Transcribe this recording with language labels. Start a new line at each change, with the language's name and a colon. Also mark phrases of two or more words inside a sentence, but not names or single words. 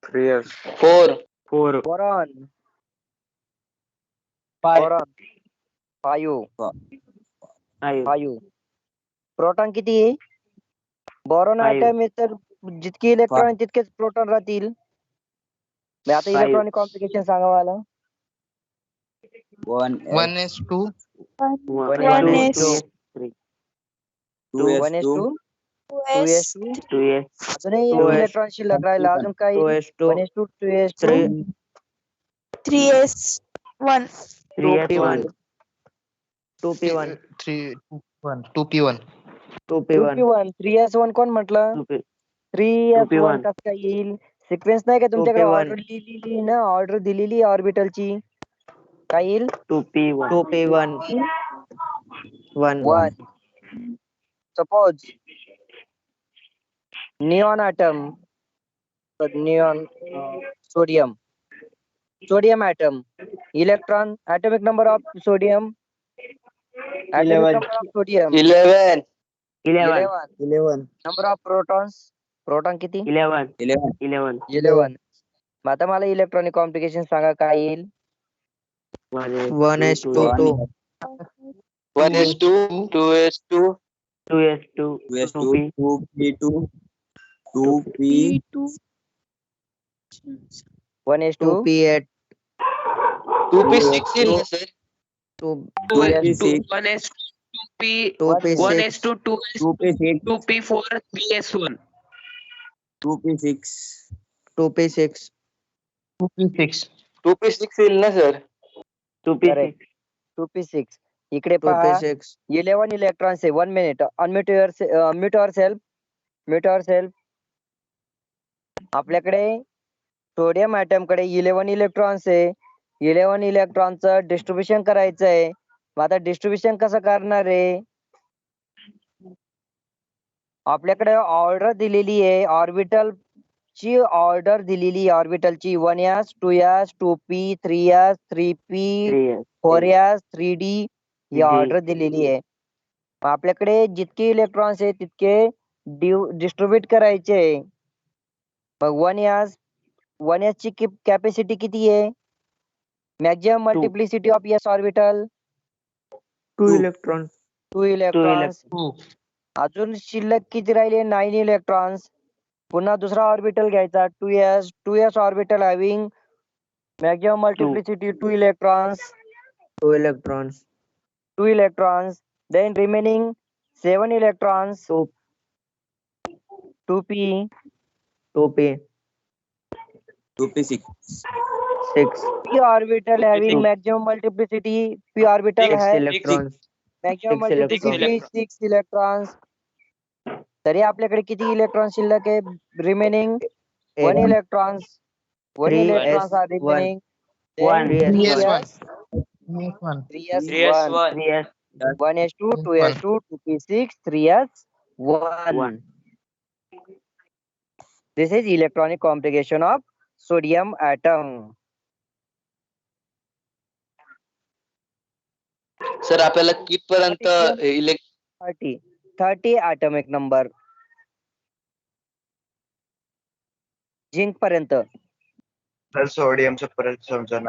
Marathi: 4. बोरॉन फाईव्ह फाईव्ह
English: five proton
Marathi: किती आहे बोरॉन
English: Five.
Marathi: ऍटम आहे तर जितके इलेक्ट्रॉन तितकेच प्रोटॉन राहतील मग आता
English: Five. electronic complication
Marathi: सांगा मला 1s2
English: One One two is two three 1s2 2s2 two S
Marathi: अजूनही
English: Two
Marathi: एक S. इलेक्ट्रॉन शिल्लक राहिला अजून काही 2s2 1s2 2s2
English: three 3s1 2p1 2p1 3 2p1 2p1
Marathi: 2p1 3s1 कोण म्हटलं 2p 3s1 2p1 कसं काय येईल सिक्वेन्स नाही का तुमच्याकडे 2p1 ऑर्डर लिहिलेली ना ऑर्डर दिलेली ऑर्बिटलची काय येईल 2p1 1
English: 1 suppose neon atom neon sodium atom electron atomic number of sodium atomic number of sodium 11
Marathi: 11
English: number of protons
Marathi: प्रोटॉन किती 11 11 मग आता मला
English: electronic complication
Marathi: सांगा काय येईल 1s2 1s2 2s2 2p 1s2 2p8 2p6 येईल ना सर 1s 2p 2p6 1s 2p4 3s1 2p6 2p6 2p6 येईल ना सर 2p6 2p6 इकडे पहा 2p6 11 इलेक्ट्रॉन्स आहे 1 मिनिट
English: unmute yourself
Marathi: आपल्याकडे सोडियम ॲटम कडे 11 इलेक्ट्रॉन्स आहे 11 इलेक्ट्रॉनचं डिस्ट्रीब्युशन करायचं आहे मग आता डिस्ट्रीब्युशन कसं करणार आहे आपल्याकडे ऑर्डर दिलेली आहे ऑर्बिटल ची ऑर्डर दिलेली ऑर्बिटलची 1s 2s 2p 3s 3p 3s 4s 3d ही 3D. ऑर्डर दिलेली आहे मग आपल्याकडे जितके इलेक्ट्रॉन्स आहे तितके डिस्ट्रीब्युट करायचे आहे मग 1s ची कॅपॅसिटी किती आहे
English: maximum multiplicity of s orbital
Marathi: 2 इलेक्ट्रॉन 2 इलेक्ट्रॉन्स 2 अजून शिल्लक किती राहिले 9 इलेक्ट्रॉन्स पुन्हा दुसरा ऑर्बिटल घ्यायचा
English: 2s orbital having maximum multiplicity 2 electrons
Marathi: 2 इलेक्ट्रॉन्स
English: 2 electrons then remaining 7 electrons 2 2p 2p 2p6 6 p orbital having maximum multiplicity p orbital 6 has electrons maximum 6 multiplicity 6 electrons
Marathi: तरी आपल्याकडे किती इलेक्ट्रॉन शिल्लक आहे रिमेनिंग 1 8
English: electrons 1 electrons are 3s1 remaining 1 3s1 3s1 3s 1s2 2s2 2p6 3s1 1 this is electronic complication of sodium atom
Marathi: सर आपल्याला कितपर्यंत 30
English: atomic number
Marathi: झिंक पर्यंत तर सोडियमचं परत समजणार